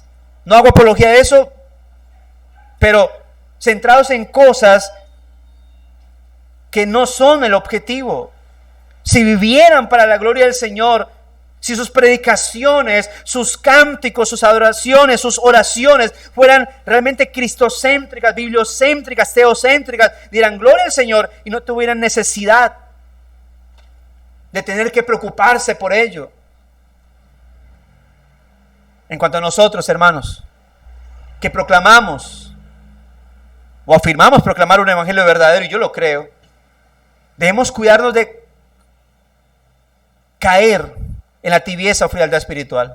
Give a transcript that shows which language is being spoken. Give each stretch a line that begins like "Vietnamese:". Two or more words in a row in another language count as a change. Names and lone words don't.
Spanish: No hago apología de eso, pero centrados en cosas que no son el objetivo. Si vivieran para la gloria del Señor, si sus predicaciones, sus cánticos, sus adoraciones, sus oraciones fueran realmente cristocéntricas, bibliocéntricas, teocéntricas, dieran gloria al Señor y no tuvieran necesidad de tener que preocuparse por ello. En cuanto a nosotros, hermanos, que proclamamos o afirmamos proclamar un evangelio verdadero, y yo lo creo, debemos cuidarnos de caer en la tibieza o frialdad espiritual.